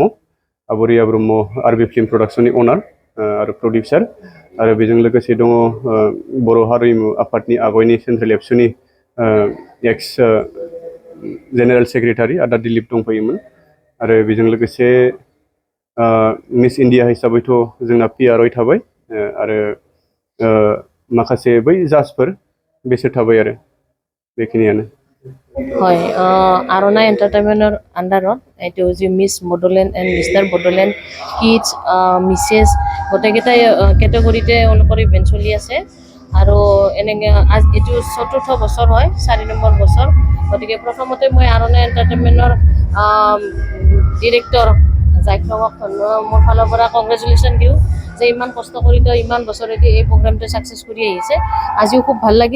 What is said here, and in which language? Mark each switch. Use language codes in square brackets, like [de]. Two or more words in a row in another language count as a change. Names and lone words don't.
[brx] आरबि फिल्म प्रडाक्सननि अनार आरो प्रडिउसार आरो बेजों लोगोसे दङ बर' हारिमु आफादनि आगयनि सेन्ट्रेल एबसुनि [en] ex general secretary [brx] आदा दिलीप दंफैयोमोन आरो बेजों लोगोसे मिस इन्डिया हिसाबैथ' जोंना PRI थाबाय आरो माखासे बै जाजफोर बेसोर थाबाय आरो बेखिनियानो [as] হয় আরোনা এন্টারটেইনমেন্টৰ আন্ডাৰত এইটো যে মিছ বডোলেণ্ড এণ্ড মিষ্টাৰ বডোলেণ্ড কিডছ মিছেছ গোটেইকেইটাই কেটেগৰীতে তেওঁলোকৰ ইভেণ্ট চলি আছে আৰু এনেকৈ এইটো ৪ৰ্থ বছৰ হয় ৪ নম্বৰ বছৰ গতিকে প্ৰথমতে মই আৰোনা এন্টাৰটেইনমেন্টৰ ডিৰেক্টৰ জাইক্লঙক মোৰ ফালৰ পৰা কংগ্ৰেচুলেশ্যন দিওঁ যে ইমান কষ্ট কৰি ইমান বছৰেদি এই প্ৰগ্ৰামটো ছাকচেছ কৰি আহিছে আজিও খুব ভাল লাগিল